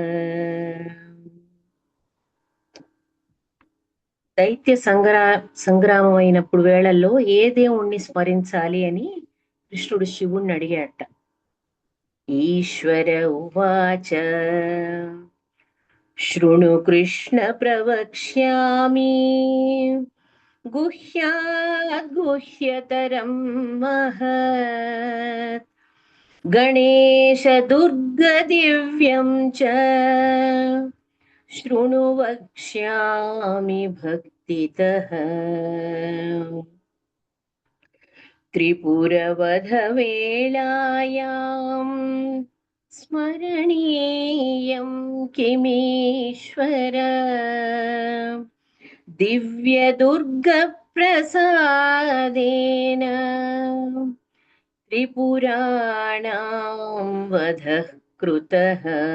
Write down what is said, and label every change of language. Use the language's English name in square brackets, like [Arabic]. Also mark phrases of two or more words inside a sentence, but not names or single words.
[Telugu] దైత్య సంగ్రామం అయినప్పుడు వేళల్లో ఏ దేవుణ్ణి స్మరించాలి అని కృష్ణుడు శివుణ్ణి అడిగాట. [Sanskrit] ఈశ్వర ఉవాచ శృణు కృష్ణ ప్రవక్ష్యామి गुह्याद्गुह्यतरं महत् गणेशदुर्गदिव्यं च शृणु वक्ष्यामि भक्तितः। त्रिपुरवधवेलायां स्मरणीयं किमीश्वर दिव्यदुर्गप्रसादेन त्रिपुराणां वधः कृतः।